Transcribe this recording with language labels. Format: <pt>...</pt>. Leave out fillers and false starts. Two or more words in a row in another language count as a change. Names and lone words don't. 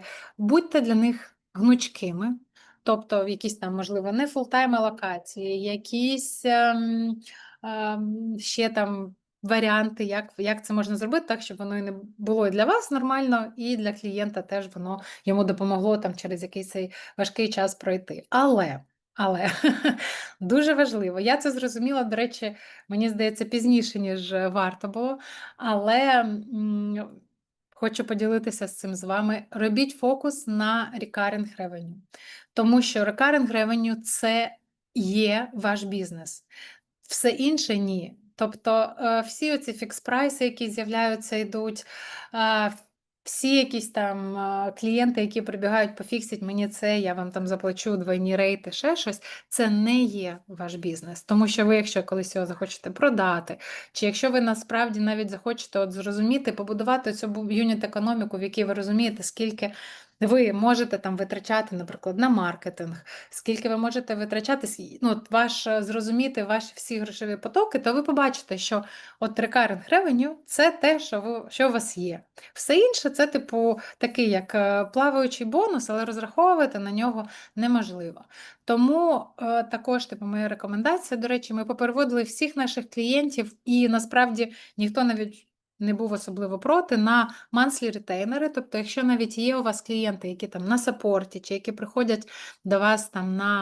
<uk>Будьте для них гнучкими, тобто в якісь там, можливо, не фултайм локації, якісь ще там варіанти, як це можна зробити так, щоб воно і не було і для вас нормально, і для клієнта теж воно йому допомогло там через якийсь цей важкий час пройти. Але дуже важливо, я це зрозуміла, до речі, мені здається, пізніше, ніж варто було, але хочу поділитися з цим з вами. Робіть фокус на</uk> <en>recurring revenue,</en> <uk>тому що</uk> <en>recurring revenue –</en> <uk>це є ваш бізнес. Все інше – ні. Тобто всі оці фікс-прайси, які з'являються, йдуть, всі якісь там клієнти, які прибігають пофіксять мені це, я вам там заплачу двойні рейти, ще щось, це не є ваш бізнес. Тому що ви, якщо колись його захочете продати, чи якщо ви насправді навіть захочете зрозуміти, побудувати цю юніт-економіку, в якій ви розумієте, скільки ви можете там витрачати, наприклад, на маркетинг, скільки ви можете витрачати, зрозуміти ваші всі грошові потоки, то ви побачите, що от</uk> <en>recurring revenue –</en> <uk>це те, що у вас є. Все інше – це типу такий, як плаваючий бонус, але розраховувати на нього неможливо. Тому також моя рекомендація, до речі, ми попереводили всіх наших клієнтів, і насправді ніхто навіть не був особливо проти, на monthly ретейнери, тобто якщо навіть є у вас клієнти, які там на саппорті, чи які приходять до вас там</uk>